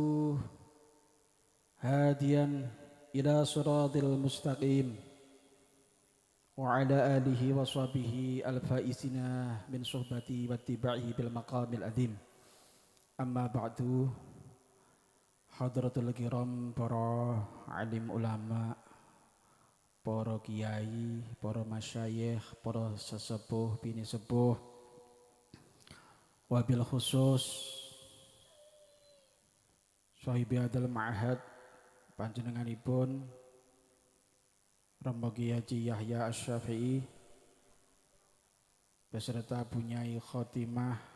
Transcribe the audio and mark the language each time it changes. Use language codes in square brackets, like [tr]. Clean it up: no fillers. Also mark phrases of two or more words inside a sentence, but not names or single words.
[ar] هاديا إلى صراط المستقيم وعلى آله وصحبه الفائزين من صحبته واتباعه بالمقام العظيم. أما بعد، حضرات الكرام, [jv] para alim ulama, para kiai, para masyayikh, para sesepuh bini sepuh, [ar] وبالخصوص [jv] sahibi adal ma'had panjenenganipun Romo Kiai Haji Yahya Asy-Syafi'i beserta Bunyai Khotimah,